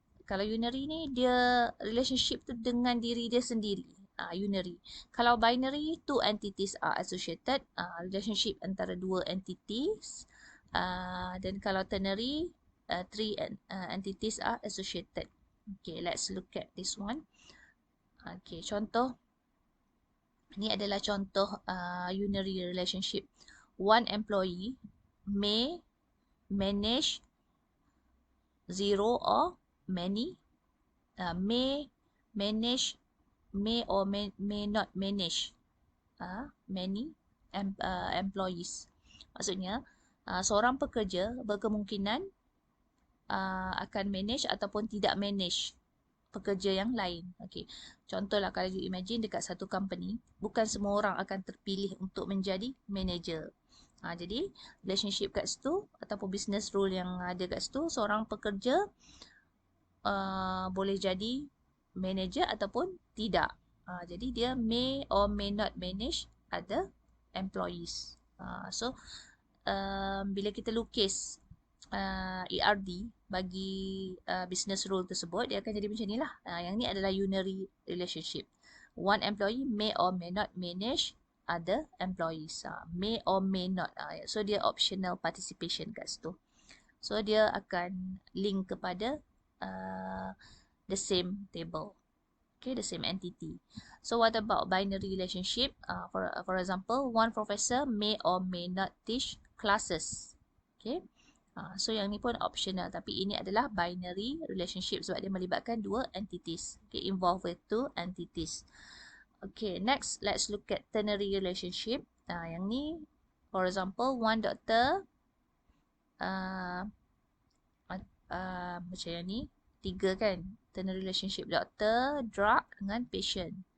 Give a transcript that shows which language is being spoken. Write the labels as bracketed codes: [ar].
[ms] Kalau unary ni dia relationship tu dengan diri dia sendiri. Unary. [en] Kalau binary, two entities are associated. Relationship [ms] antara dua [en] entities. [ms] Dan kalau [en] ternary, three entities are associated. Okay, let's look at this one. [ms] Okay, contoh. Ini adalah contoh unary relationship. [en] One employee may manage zero or many, may manage, may or may not manage many employees. [ms] Maksudnya, seorang pekerja berkemungkinan akan manage ataupun tidak manage pekerja yang lain. Okay. Contohlah kalau [en] you imagine [ms] dekat satu company, bukan semua orang akan terpilih untuk menjadi manager. Jadi, relationship kat situ ataupun business rule yang ada kat situ, seorang pekerja boleh jadi manager ataupun tidak. Jadi, dia [en] may or may not manage other employees. [ms] So, bila kita lukis ERD bagi business rule tersebut, dia akan jadi macam ni lah. Yang ni adalah unary relationship. [en] One employee may or may not manage other employees. May or may not. So, dia optional participation [ms] kat situ. [en] So, [ms] dia akan [en] link kepada the same table. Okay, the same entity. So, what about binary relationship? For example, one professor may or may not teach classes. [ms] Okay. So, yang ni pun optional. Tapi ini adalah binary relationship sebab dia melibatkan dua entities. [en] Okay, involved with two entities. Okay, next, let's look at ternary relationship. Yang ni, for example, one doctor, [ms] macam yang ni, 3 kan, [en] ternary relationship doctor, drug dengan patient.